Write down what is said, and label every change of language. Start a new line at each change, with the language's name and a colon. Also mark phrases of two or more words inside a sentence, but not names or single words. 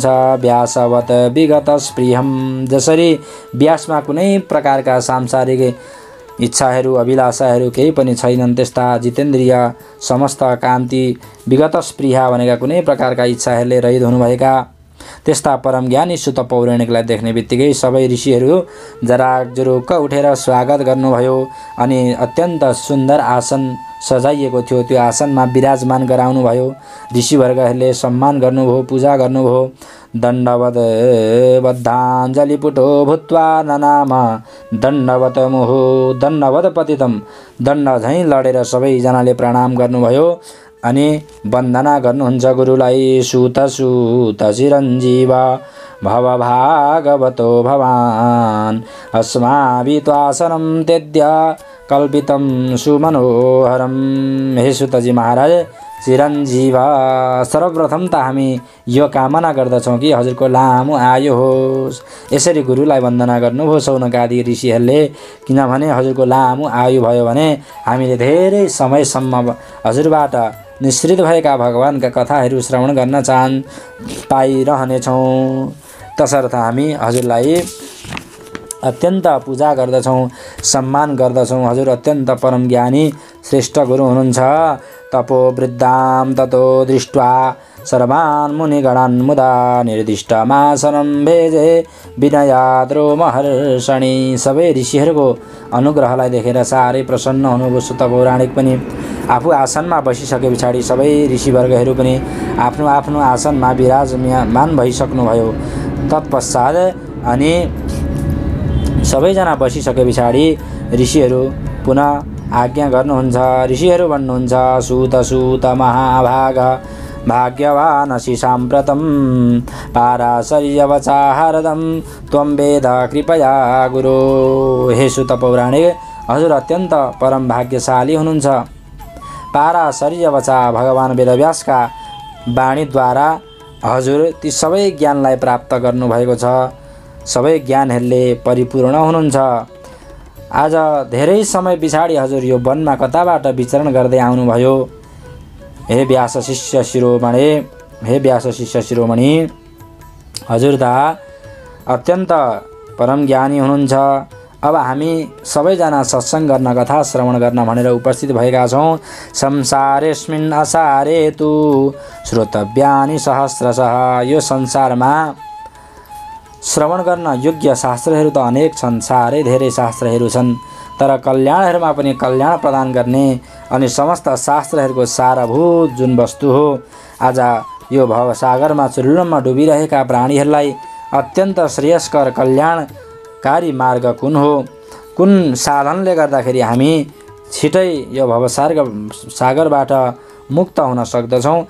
Sanskrit: व्यासवत विगत स्पृहम,
Nepali: जसरी व्यासमा कुनै प्रकारका सांसारिक इच्छाहरू अभिलाषाहरू केही पनि छैनन्, त्यस्ता जितेन्द्रिय, समस्त कान्ति, विगत स्पृहा भनेका कुनै प्रकारका इच्छाहरूले रहित हुनुभएका त्यस्ता परम ज्ञानी सुत पौराणिकलाई देख्ने बित्तिकै सबै ऋषिहरू जराकजुरुक्क उठेर स्वागत गर्नुभयो। अनि अत्यन्त सुन्दर आसन सजाइएको थियो, त्यो आसनमा विराजमान गराउनुभयो। ऋषिवर्गहरूले सम्मान गर्नुभयो, पूजा गर्नुभयो।
Sanskrit: दण्डवत बद्धाञ्जलिपुटो भूत्वा ननाम दण्डवत मुहु दण्डवत पतितम,
Nepali: दण्ड झैँ लडेर सबैजनाले प्रणाम गर्नुभयो अनि वन्दना गर्नुहुन्छ गुरुलाई।
Sanskrit: सूत चिरञ्जीव भवभागवतो भवान् अस्माभि त्वासनं त्यज्य कल्पितं सुमनोहरम।
Nepali: हे सुतजी महाराज, चिरञ्जीव, सर्वप्रथम त हामी यो कामना गर्दछौँ कि हजुरको लामो आयु होस्। यसरी गुरुलाई वन्दना गर्नुभयो शौनकादि ऋषिहरूले, किनभने हजुरको लामो आयु भयो भने हामीले धेरै समयसम्म हजुरबाट निश्रित भएका भगवानका कथाहरू श्रवण गर्न पाइरहनेछौँ। तसर्थ हामी हजुरलाई अत्यन्त पूजा गर्दछौँ, सम्मान गर्दछौँ। हजुर अत्यन्त परम ज्ञानी श्रेष्ठ गुरु हुनुहुन्छ।
Sanskrit: तपो वृद्धां ततो दृष्ट्वा सर्वान् मुनिगणान् मुदा निर्दिष्टमासनं भेजे विनयाद्रो महर्षणि।
Nepali: सबै ऋषिहरूको अनुग्रहलाई देखेर साह्रै प्रसन्न हुनुभयो सुत पौराणिक पनि। आफू आसनमा बसिसके पछाडि सबै ऋषिवर्गहरू पनि आफ्नो आफ्नो आसनमा विराजमान भइसक्नुभयो। तत्पश्चात अनि सबैजना बसिसके पछाडि ऋषिहरू पुनः आज्ञा गर्नुहुन्छ। ऋषिहरू भन्नुहुन्छ,
Sanskrit: सूत सूत महाभाग भाग्यवान् असि साम्प्रतं पाराशर्यवचाहारदं त्वं वेद कृपया गुरु।
Nepali: हे सुत पौराणिक, हजुर अत्यन्त परम भाग्यशाली हुनुहुन्छ। पाराशर्यवचा, भगवान वेदव्यासका वाणीद्वारा हजुर ती सबै ज्ञानलाई प्राप्त गर्नुभएको छ। सबै ज्ञानहरूले परिपूर्ण हुनुहुन्छ। आज धेरै समय पछाडि हजुर यो वनमा कताबाट विचरण गर्दै आउनुभयो। हे व्यास शिष्य शिरोमणि, हे व्यास शिष्य शिरोमणि, हजुर त अत्यन्त परम ज्ञानी हुनुहुन्छ। अब हामी सबैजना सत्सङ्ग गर्न, कथा श्रवण गर्न भनेर उपस्थित भएका छौँ।
Sanskrit: संसारेस्मिन् असारे तु श्रोतव्यानि सहस्रशः।
Nepali: यो संसारमा श्रवण गर्न योग्य शास्त्रहरू त अनेक छन्, साह्रै धेरै शास्त्रहरू छन्। तर कल्याणहरूमा पनि कल्याण प्रदान गर्ने अनि समस्त शास्त्रहरूको सारभूत जुन वस्तु हो, आज यो भवसागरमा चुल्लममा डुबिरहेका प्राणीहरूलाई अत्यन्त श्रेयस्कर कल्याणकारी मार्ग कुन हो, कुन साधनले गर्दाखेरि हामी छिटै यो भवसागरबाट मुक्त हुन सक्दछौँ।